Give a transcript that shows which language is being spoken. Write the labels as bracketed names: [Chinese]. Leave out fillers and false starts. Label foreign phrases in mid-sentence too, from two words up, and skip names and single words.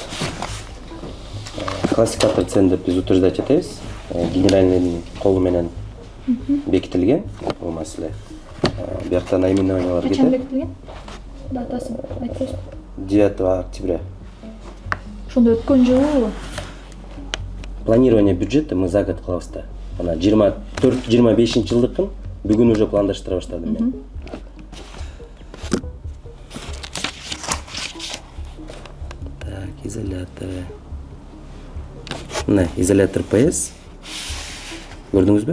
[Russian] Классификатор цен [Kyrgyz] деп биз утверждать этебиз. Генеральныйдын колу менен бекитилген бул маселе. Биякта наименованиялар кетет. Качан бекитилген? Датасын айтыңыз. [Russian] 9 октября. [Kyrgyz] Ошондо өткөн жылы [Russian] Планирование бюджета мы за год [Kyrgyz] кылабыз да. Ана 24-25-жылдыкын бүгүн уже пландаштыра баштадым мен. [Russian] Так, изолятор. [Kyrgyz] Мына изолятор ПС. Көрдүңүзбү?